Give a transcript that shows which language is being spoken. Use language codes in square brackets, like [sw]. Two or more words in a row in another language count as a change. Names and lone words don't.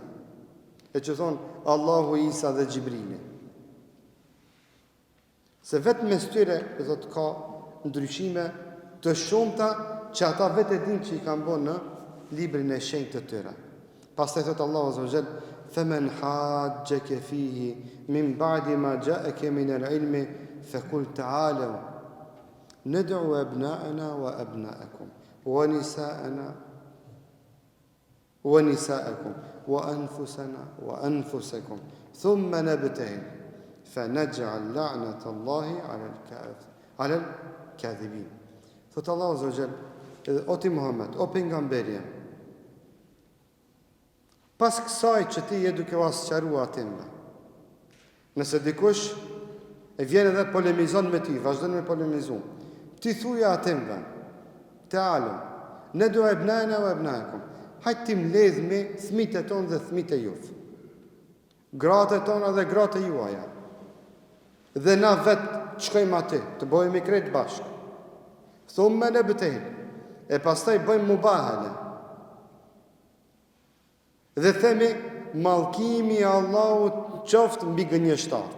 [sq] E që thonë Allahu, Isa dhe Xhibrili. Se vetëm mes tyre do të ka ndryshime të shumta që ata vetë e dinë që i kanë bërë në librin e shenjtë të tyre. Pastaj thot Allahu [ar] عز وجل: "فمن حاجك فيه من بعد ما جاءك من العلم فقل تعالوا ندع أبناءنا وأبناءكم ونساءكم وأنفسنا وأنفسكم ثم نبتهل فنجعل لعنة الله على الكاذبين." [sq] Thot Allahu [ar] عز وجل: [sq] "O ti Muhammed, o pejgamberi, pas kësaj që ti je duke u asqarua atimve, nëse dikush e vjen edhe polemizon me ti, vazhdon me polemizu, ti thuja atimve, [ar] تعالوا ندع أبناءنا وأبناءكم, [sq] hajtë ti mbledhni fëmijët e tonë dhe fëmijët e juve, gratë e tona dhe gratë e juaja, dhe na vetë shkojmë aty, të bëjmë krejt bashkë. [ar] ثم نبتهل, [sq] e pastaj bëjmë mubahala. Dhe themi, mallkimi i Allahut qoftë mbi gënjeshtarët.